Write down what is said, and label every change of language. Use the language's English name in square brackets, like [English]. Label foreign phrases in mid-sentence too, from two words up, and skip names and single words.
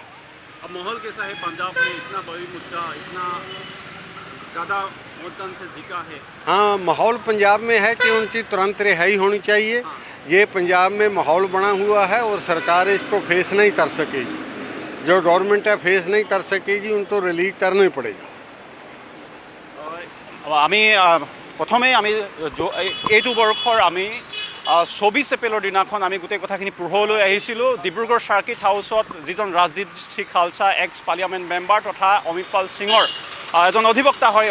[Hindi] अब माहौल कैसा है पंजाब में? इतना बड़ी मुद्दा, इतना ज़्यादा मतदान से जीता है। हाँ, माहौल पंजाब में है कि उनकी तुरंत रिहाई होनी चाहिए। ये पंजाब में माहौल बना हुआ है और सरकार इसको फेस नहीं कर सकेगी। जो गवर्नमेंट है फेस नहीं कर सकेगी, उनको रिलीज करना पड़ेगा। [Assamese] আমি প্ৰথমে আমি এইটো বৰ্ষৰ আমি 24 এপ্ৰিলৰ দিনাখন আমি গোটেই কথাখিনি পোহৰলৈ আহিছিলোঁ। ডিব্ৰুগড় চাৰ্কিট হাউচত যিজন ৰাজনীতি খালছা [English] ex parliament member [Assamese] তথা অমৃতপাল সিঙৰ এজন অধিবক্তা হয়।